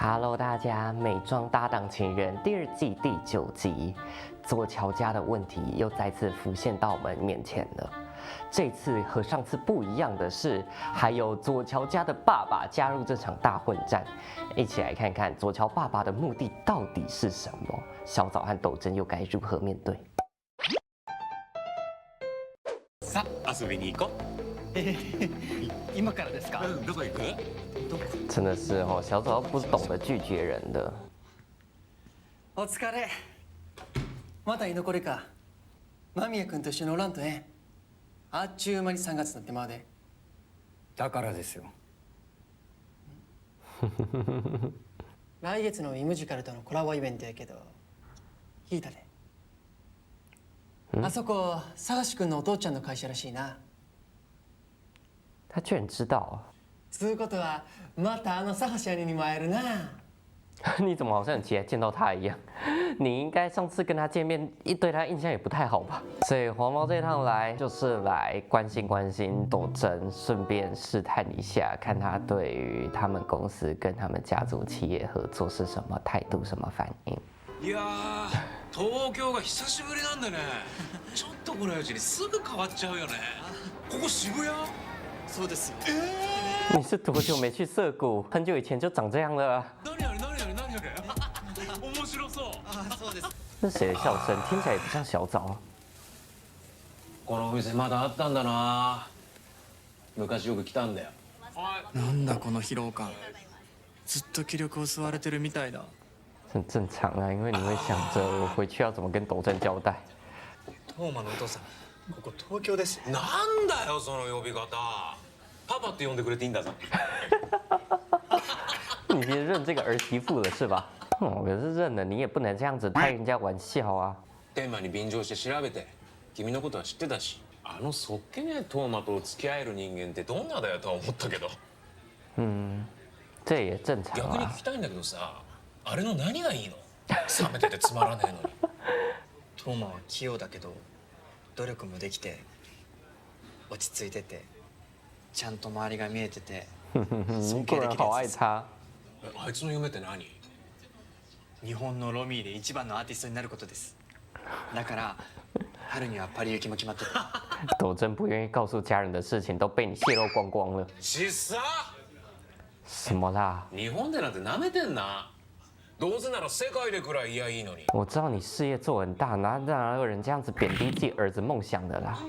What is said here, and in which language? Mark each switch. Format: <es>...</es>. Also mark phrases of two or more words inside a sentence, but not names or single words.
<zh>Hello，大家，美妆搭档情人第2季第9集，左乔家的问题又再次浮现到我们面前了。这次和上次不一样的是，还有左乔家的爸爸加入这场大混战。一起来看看左乔爸爸的目的到底是什么？小枣和斗真又该如何面对？</zh> <ja>さあ遊びに行こう。今からですか？どこ行く？</ja> <zh>真的是哦，小枣不是懂得拒绝人的。</zh> <ja>お疲れ。まだ居残りか。間宮君と一緒におらんとね。あっちゅう間に3月になってまうで。だからですよ。来月のイムジカルとのコラボイベントやけど、聞いたで。あそこ、佐橋君のお父ちゃんの会社らしいな。</ja> <zh>他居然知道，</zh> <ja>つうことは、またあの佐橋兄にも会えるな。</ja> <zh>你怎么好像很期待见到他一样？你应该上次跟他见面，对他印象也不太好吧？所以黄毛这趟来就是来关心关心斗真，顺便试探一下，看他对于他们公司跟他们家族企业合作是什么态度、什么反应。</zh> <ja>いやー、東京が久しぶりなんでね。ちょっと来ないうちにすぐ変わっちゃうよね。ここ渋谷？そうですよ。</ja> <zh>你是多久没去涩谷？很久以前就长这样了啊。</zh> <ja>何あれ何あれ何あれ？面白そう。あ、そうです。</ja> <zh>这是谁的笑声？听起来也不像小枣。</zh> <ja>このお店まだあったんだな。昔よく来たんだよ。なんだこの疲労感。ずっと気力を吸われてるみたいだ。</ja> <zh>很正常啊，因为你会想着我回去要怎么跟斗真交代。</zh> <ja>トーマのお父さん、ここ東京です。なんだよその呼び方。パパって呼んでくれていいんだぞ。</ja> <zh>你已经认这个儿媳妇了是吧？哦，可是认了，你也不能这样子开人家玩笑啊。</zh> <ja>天馬に便乗して調べて、君のことは知ってたし、あのそっけねえトーマと付き合える人間ってどんなだよとは思ったけど。</ja> <zh>这也正常啊</zh> <ja>逆に聞。きたいんだけどさ、あれの何がいいの？冷めててつまらねえのに。トーマは器用だけど努力もできて落ち着いててちゃんと周りが見えてて尊</ja> <zh>不然好</zh> <ja>敬できるやつです。</ja> <zh>爱他。</zh> <ja>あいつの夢って何？日本のロミーで一番のアーティストになることです。だから春にはパリ行きも決まってて。</ja> <zh>斗真不愿意告诉家人的事情都被你泄露光光了。</zh> <ja>ちっさ！</ja> <zh>什么啦？</zh> <ja>日本でなんて舐めてんな。どうせなら世界でくらいいやいいのに。</ja> <zh>我知道你事业做很大，哪有人这样子贬低自己儿子梦想的啦？</zh>